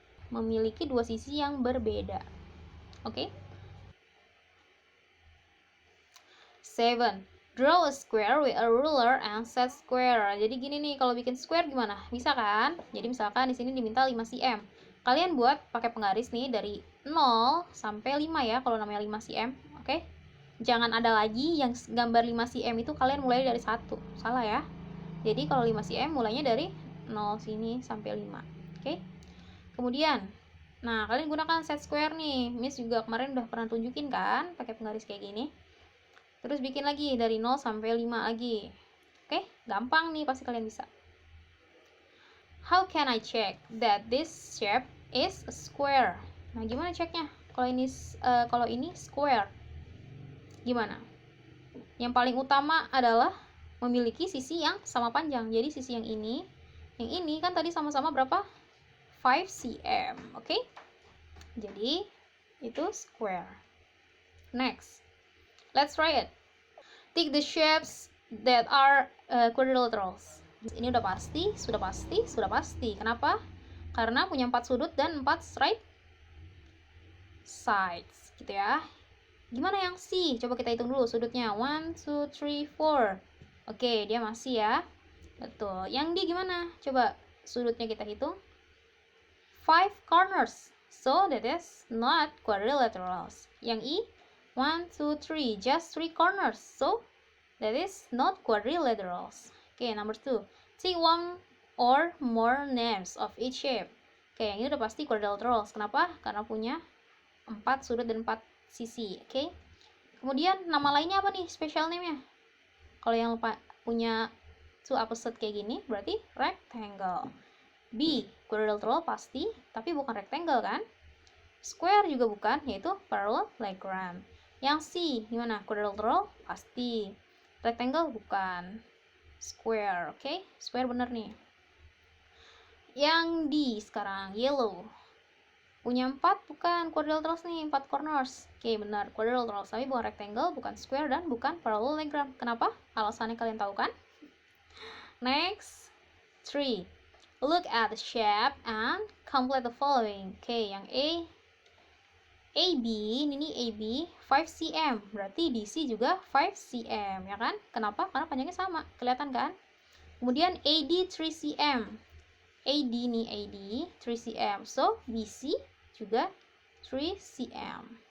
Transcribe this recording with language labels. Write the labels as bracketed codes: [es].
[id] memiliki dua sisi yang berbeda. Oke? 7. [en] Draw a square with a ruler and set square. [id] Jadi gini nih, kalau bikin square gimana? Bisa kan? Jadi misalkan di sini diminta 5 cm. Kalian buat pakai penggaris nih dari 0 sampai 5 ya, kalau namanya 5 cm. Oke? Jangan ada lagi yang gambar 5 cm itu kalian mulai dari 1. Salah ya. Jadi kalau 5 cm mulainya dari 0 sini sampai 5. Oke? Kemudian, nah kalian gunakan set square nih. Miss juga kemarin udah pernah tunjukin kan, pakai penggaris kayak gini. Terus bikin lagi dari 0 sampai 5 lagi. Oke, gampang nih, pasti kalian bisa. [en] How can I check that this shape is a square? [id] Nah, gimana ceknya? Kalau ini square. Gimana? Yang paling utama adalah memiliki sisi yang sama panjang. Jadi sisi yang ini kan tadi sama-sama berapa? [en] 5 cm. Oke? [id] Jadi itu [en] square. Next. Let's try it. Take the shapes that are quadrilaterals. [id] Ini udah pasti, sudah pasti. Kenapa? Karena punya 4 sudut dan 4 right sides, gitu ya. Gimana yang C? Coba kita hitung dulu sudutnya. 1, 2, 3, 4. Oke, dia masih ya. Betul. Yang D gimana? Coba sudutnya kita hitung. [en] 5 corners. So that is not quadrilaterals. [id] Yang E, [en] 1, 2, 3, just 3 corners. So that is not quadrilaterals. Okay, number 2. Take one or more names of each shape. [id] Oke, yang ini udah pasti quadrilaterals. Kenapa? Karena punya 4 sudut dan 4 sisi. Oke. Kemudian nama lainnya apa nih? Special name-nya. Kalau yang punya two opposite kayak gini, berarti rectangle. B, quadrilateral pasti, tapi bukan rectangle kan? Square juga bukan, yaitu parallelogram. Yang C, gimana? Quadrilateral pasti. Rectangle bukan. Square, oke? Square bener nih. Yang D sekarang, yellow. Punya 4 bukan quadrilaterals nih, 4 corners. Oke, benar, quadrilaterals, tapi bukan rectangle, bukan square, dan bukan parallelogram. Kenapa? Alasannya kalian tahu kan? [en] Next, 3. Look at the shape and complete the following. [id] Oke, yang AB, ini AB 5 cm, berarti DC juga 5 cm, ya kan? Kenapa? Karena panjangnya sama, kelihatan kan? Kemudian AD 3 cm, AD nih, AD 3 cm, so BC juga 3 cm.